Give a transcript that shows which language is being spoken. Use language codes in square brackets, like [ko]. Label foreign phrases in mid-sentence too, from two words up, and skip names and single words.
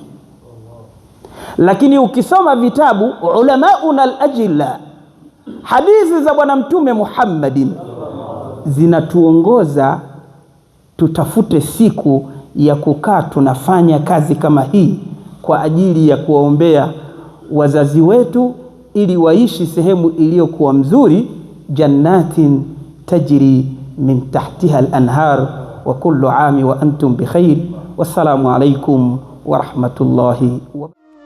[sw] Lakini ukisoma vitabu [ar] علماؤنا الأجلاء, [sw] hadithi za bwana mtume Muhammadin zinatuongoza tutafute siku ya kukaa tunafanya kazi kama hii kwa ajili ya kuwaombea wazazi wetu ili waishi sehemu iliyokuwa mzuri, [ar] جنات تجري من تحتها الأنهار وكل عام وأنتم بخير. والسلام عليكم ورحمة الله و